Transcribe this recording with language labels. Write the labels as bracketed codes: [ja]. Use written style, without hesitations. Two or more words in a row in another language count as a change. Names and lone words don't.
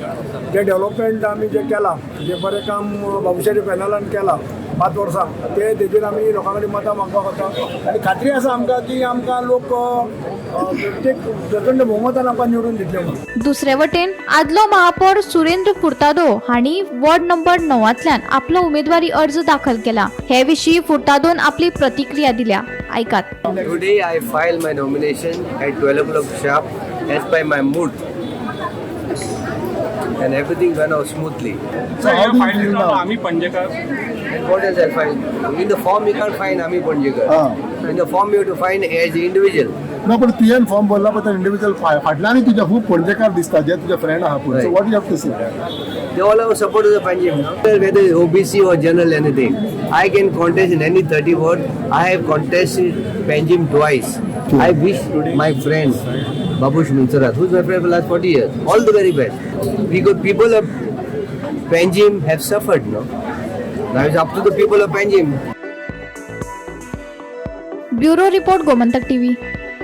[kok] जे डेव्हलपमेंट आमी जे केलां, जे बरें काम बाबूसाहेब पॅनलान केलां 5 वर्सां, ते तेजेर आमी लोकां कडेन मतां मागपाक वता आनी खात्री आसा आमकां की आमकां लोक प्रत्येक प्रचंड बहुमतान आमकां निवडून दितले म्हणून। दुसरे वटेन आदलो महापौर सुरेंद्र फुर्तादो हांणी वॉर्ड नंबर 9तल्यान आपलो उमेदवारी अर्ज दाखल केला। हे विशीं फुर्तादोन आपली प्रतिक्रिया दिल्या। ऐकात। [en] Today I filed my nomination at 12 o'clock sharp as by my mood, and everything went out smoothly. So how do you feel now? Ami Panjekar. And what else I find? In the form you can't find Ami Panjekar. In the form you have to find as an individual. No, but [kok] तुवें फॉर्म भरला पण इंडिविजुअल फाटल्यान तुज्या खूब पणजेकार दिसता जे तुजे फ्रेंड आहा पळय. [en] So what do you have to say? They all have support of the Panjim. Whether it's OBC or general anything, I can contest in any 30 ward. I have contested Panjim twice. I wish my friend Babush Moन्सेरात, who's my friend for the last 40 years, all the very best. Because people of Panjim have suffered, no? Now it's up to the people of Panjim. Bureau report Gomantak TV.